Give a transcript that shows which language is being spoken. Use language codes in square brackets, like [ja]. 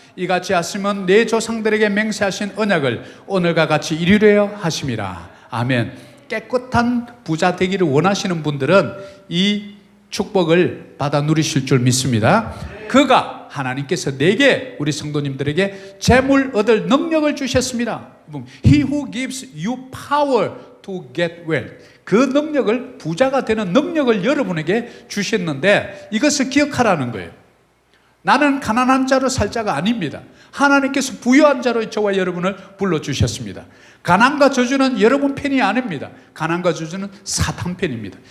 [ko] 이같이 하시면 내 조상들에게 맹세하신 언약을 오늘과 같이 이루려 하심이라. 아멘. 깨끗한 부자 되기를 원하시는 분들은 이 축복을 받아 누리실 줄 믿습니다. 그가 하나님께서 내게 우리 성도님들에게 재물 얻을 능력을 주셨습니다. [en] He who gives you power to get wealth. [ko] 그 능력을 부자가 되는 능력을 여러분에게 주셨는데 이것을 기억하라는 거예요. 나는 가난한 자로 살 자가 아닙니다. 하나님께서 부유한 자로 저와 여러분을 불러주셨습니다. 가난과 저주는 여러분 편이 아닙니다. 가난과 저주는 사탄 편입니다.